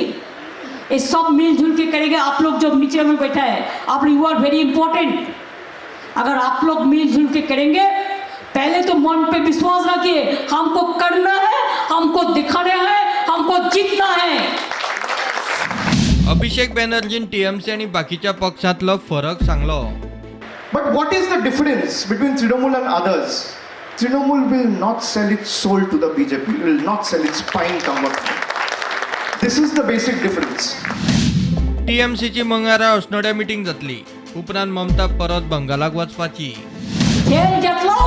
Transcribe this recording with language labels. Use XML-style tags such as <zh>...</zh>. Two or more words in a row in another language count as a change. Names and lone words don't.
<hi>ये सब मिलजुल के करेंगे। आप लोग जब नीचे में बैठा है आप</hi> <en>you are very important.</en> <hi>अगर आप लोग मिलजुल के करेंगे पहले तो मन पे विश्वास रखिए। हमको करना है, हमको दिखाना है, हमको जीतना है।</hi> <kok>अभिषेक बॅनर्जीन टीएमसी आणि बाकीच्या पक्षांतलो फरक सांगलो।</kok> <en>But what is the difference between Trinamool and others? Trinamool will not sell its soul to the BJP, will not sell its spine cover. This is the basic difference.</en> <kok>टीएमसीची मंगळारा अस्नोड्या मिटींग जातली। उपरांत ममता परत बंगालाक वचपाची। खेल</kok>